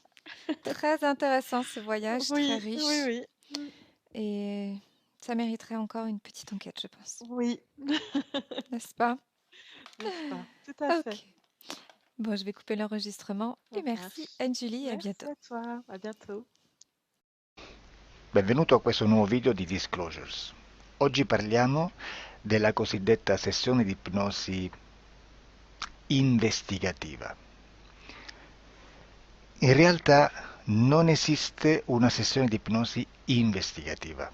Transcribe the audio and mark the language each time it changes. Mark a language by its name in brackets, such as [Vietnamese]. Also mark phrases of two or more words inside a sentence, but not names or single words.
[French] Très intéressant ce voyage, très Oui, oui, riche. oui. Et ça mériterait encore une petite enquête, je pense. Oui, N'est-ce pas? n'est-ce pas? Tout à fait. Ok. Bon, je vais couper l'enregistrement. Ça Et merci, marche. Anjuli, et à Merci bientôt. à toi. À bientôt. [Italian] Benvenuto a questo nuovo video di Disclosures. Oggi parliamo della cosiddetta sessione di ipnosi investigativa. In realtà non esiste una sessione di ipnosi investigativa.